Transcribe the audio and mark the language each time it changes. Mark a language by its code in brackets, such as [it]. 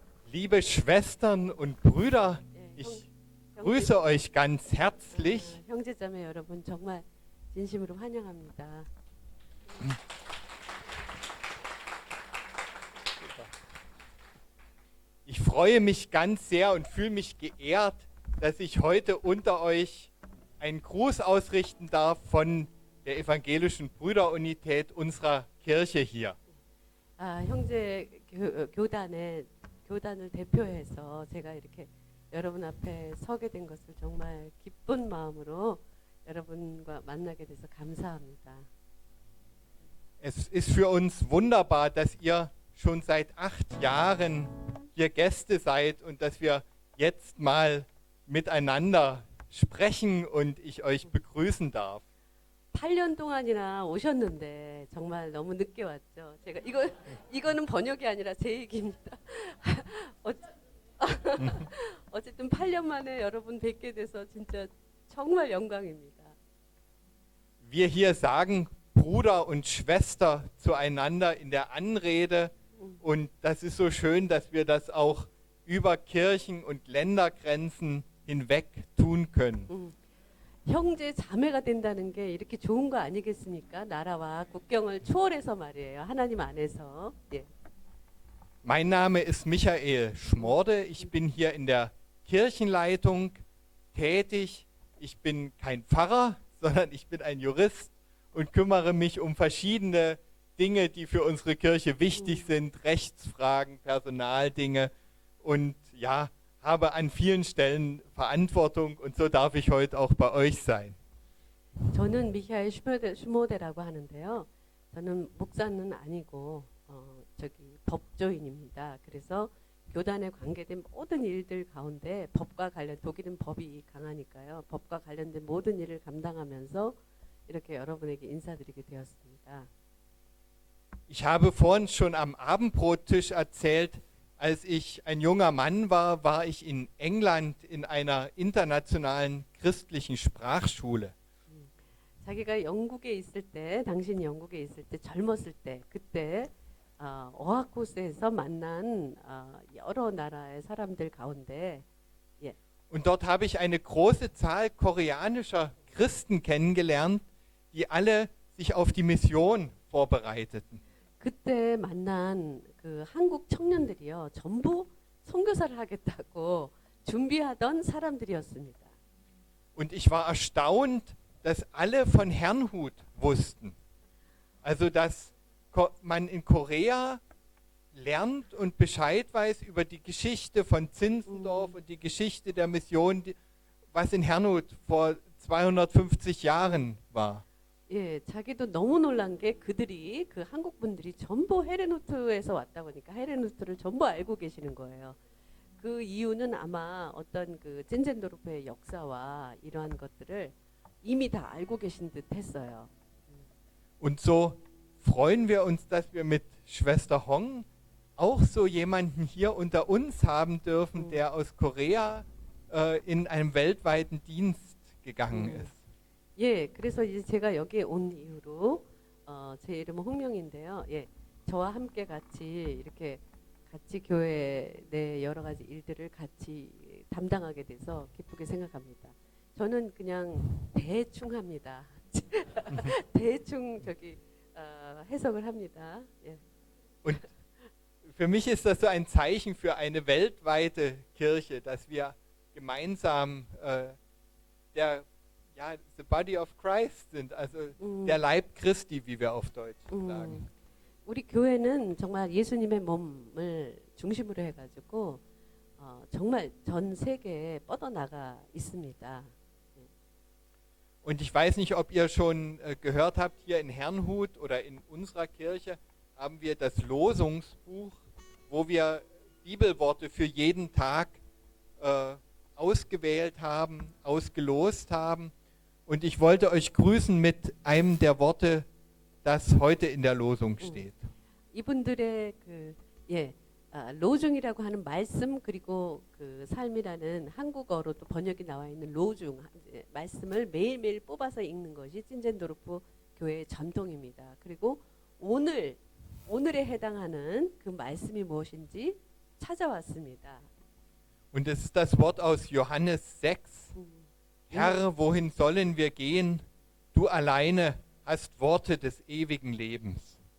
[de] Liebe Schwestern und Brüder, ich grüße euch ganz herzlich. [ko] 형제자매 여러분 정말 진심으로 환영합니다. [de] Ich freue mich ganz sehr und fühle mich geehrt, dass ich heute unter euch einen Gruß ausrichten darf von der evangelischen Brüderunität unserer Kirche hier. [ko] 형제 교단을 대표해서 제가 이렇게 여러분 앞에 서게 된 것을 정말 기쁜 마음으로 여러분과 만나게 돼서 감사합니다. [de] Es ist für uns wunderbar, dass ihr schon seit 8 Jahren hier Gäste seid und dass wir jetzt mal miteinander sprechen und ich euch begrüßen darf. [ko] 8년 동안이나 오셨는데 정말 너무 늦게 왔죠. 제가 이거는 번역이 아니라 제 얘기입니다. 어쨌든 8년 만에 여러분 뵙게 돼서 진짜 정말 영광입니다. [de] Wir hier sagen Bruder und Schwester zueinander in der Anrede und das ist so schön, dass wir das auch über Kirchen und Ländergrenzen hinweg tun können. [ko] 형제 자매가 된다는 게 이렇게 좋은 거 아니겠습니까? 나라와 국경을 초월해서 말이에요. 하나님 안에서. 예. [de] Mein Name ist Michael Schmorde. Ich bin hier in der Kirchenleitung tätig. Ich bin kein Pfarrer, sondern ich bin ein Jurist und kümmere mich um verschiedene Dinge, die für unsere Kirche wichtig sind, Rechtsfragen, Personaldinge und ja, habe an vielen Stellen Verantwortung und so darf ich heute auch bei euch sein. [ko] 저는 미하엘 슈모데라고 하는데요. 저는 목사는 아니고 법조인입니다. 그래서 교단에 관계된 모든 일들 가운데 법과 관련 독일은 법이 강하니까요. 법과 관련된 모든 일을 감당하면서 이렇게 여러분에게 인사드리게 되었습니다. [de] Ich habe vorhin schon am Abendbrottisch erzählt, Als ich ein junger Mann war, war ich in England in einer internationalen christlichen Sprachschule. [ko] 자기가 영국에 있을 때, 당신이 영국에 있을 때, 젊었을 때, 그때 어학 코스에서 만난 여러 나라의 사람들 가운데 [de] Und dort habe ich eine große Zahl koreanischer Christen kennengelernt, die alle sich auf die Mission vorbereiteten. [ko] 그때 만난 그 한국 청년들이요, 전부 선교사를 하겠다고 준비하던 사람들이었습니다. [de] Und ich war erstaunt, dass alle von Herrnhut wussten. Also, dass man in Korea lernt und Bescheid weiß über die Geschichte von Zinzendorf und die Geschichte der Mission, was in Herrnhut vor 250 Jahren war. [ko] 예, 자기도 너무 놀란 게 그들이 그 한국 분들이 전부 헤레누트에서 왔다 보니까 헤레누트를 전부 알고 계시는 거예요. 그 이유는 아마 어떤 그 찐젠도르프의 역사와 이러한 것들을 이미 다 알고 계신 듯 했어요. [de] Und so freuen wir uns, dass wir mit Schwester Hong auch so jemanden hier unter uns haben dürfen, der aus Korea in einem weltweiten Dienst gegangen ist. [ko] 예, 그래서 이제 제가 여기에 온 이후로 제 이름은 홍명인데요. 예, 저와 함께 같이 이렇게 같이 교회 내 여러 가지 일들을 같이 담당하게 돼서 기쁘게 생각합니다. 저는 그냥 대충 합니다. 대충 해석을 합니다. 예. [de] Und für mich ist das so ein Zeichen für eine weltweite Kirche, dass wir gemeinsam [en] the body of Christ [de] sind, also der Leib Christi, wie wir auf Deutsch sagen. [ko] 우리 교회는 정말 예수님의 몸을 중심으로 해가지고 정말 전 세계에 뻗어나가 있습니다. [de] Und ich weiß nicht, ob ihr schon gehört habt, hier in Herrnhut oder in unserer Kirche haben wir das Losungsbuch, wo wir Bibelworte für jeden Tag ausgewählt haben, ausgelost haben. Und ich wollte euch grüßen mit einem der Worte, das heute in der Losung steht. [ko] 이분들의 로중이라고 하는 말씀 그리고 그 삶이라는 한국어로 또 번역이 나와 있는 로중 말씀을 매일매일 뽑아서 읽는 것이 찐젠도르프 교회의 전통입니다. 그리고 오늘에 해당하는 그 말씀이 무엇인지 찾아왔습니다. [de] Und es ist das Wort aus Johannes 6. Herr, wohin sollen wir gehen? Du alleine hast Worte des ewigen Lebens.